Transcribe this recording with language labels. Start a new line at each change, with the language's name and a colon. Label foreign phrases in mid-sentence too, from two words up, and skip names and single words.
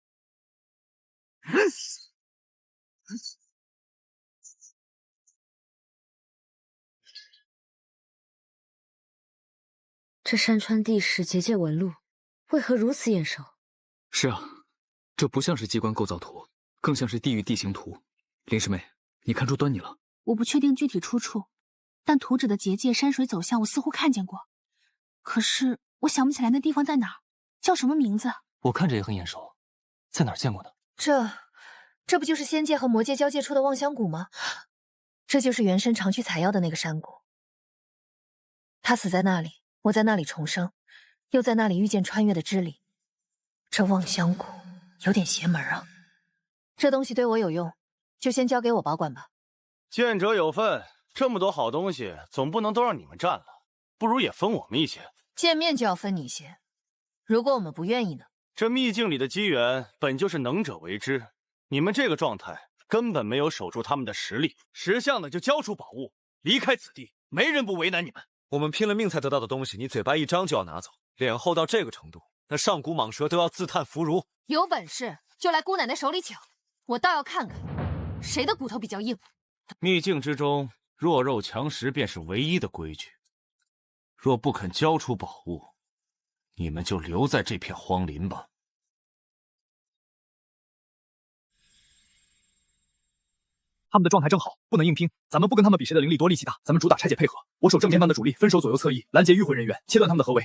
Chinese: 這山川地勢結界紋路，為何如此眼熟？是啊，這不像是機關構造圖，更像是地域地形圖。林師妹，你看出端倪了？我不確定具體出處，但圖紙的結界、山水走向我似乎看見過，可是我想不起來那地方在哪兒，叫什麼名字？我看着也很眼熟，在哪兒見過呢？這不就是仙界和魔界交界處的望鄉谷嗎？這就是原身常去採藥的那個山谷。他死在那裡，我在那裡重生，又在那裡遇見穿越的之理。這望鄉谷有點邪門啊！這東西對我有用，就先交給我保管吧。見者有份，這麼多好東西，總不能都讓你們占了，不如也分我們一些。見面就要分你一些，如果我們不願意呢？這秘境裡的機緣本就是能者為之，你們這個狀態根本沒有守住他們的實力。識相的就交出寶物，離開此地，沒人不為難你們。我們拼了命才得到的東西，你嘴巴一張就要拿走，臉厚到這個程度，那上古蟒蛇都要自嘆弗如。有本事就來姑奶奶手裡搶，我倒要看看誰的骨頭比較硬。秘境之中，弱肉強食便是唯一的規矩。若不肯交出寶物，你們就留在這片荒林吧。他們的狀態正好，不能硬拼。咱們不跟他們比誰的靈力多力氣大，咱們主打拆解配合。我守正前方的主力，分守左右側翼，攔截迂回人員，切斷他們的合圍。